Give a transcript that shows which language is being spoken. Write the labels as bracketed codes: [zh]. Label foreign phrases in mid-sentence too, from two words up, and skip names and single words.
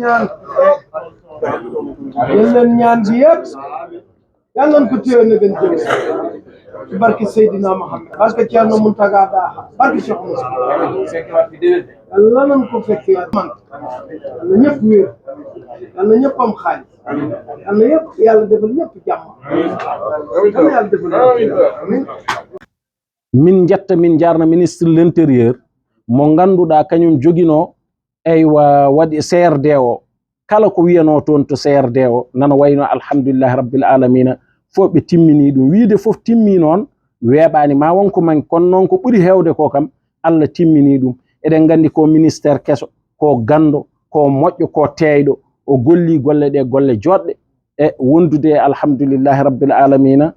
[wo] yéen leen ñaan bi yëpp yàlla nañ ko téye na gën jëm ci barke Seydina Muhammad barke Thierno Mountaga Daha barke Cheikh Moussa yàlla nañ ko fekkee man yàlla ñëpp wér yàlla ñëpp am xaalis yàlla yëpp yàlla defal ñëpp jàmm yàlla defal ñëpp [ff] min jetta min jarna [fr] ministre de l'intérieur [ff] mo ganduɗa kañum joguino waɗi CRD o kala ko wiyano toon to CRD o nana wayno [ar] الحمد لله رب العالمين [ff] fof ɓe timmini ɗum wiide fof timmi noon weeɓani ma wonko man kono noon ko ɓuuri hewde ko kam Allah timmini ɗum eɗen gandi ko ministére keso ko gando ko moƴƴo ko teeyɗo o golli golle ɗe golle joɗɗe e wondude [ar] الحمد لله رب العالمين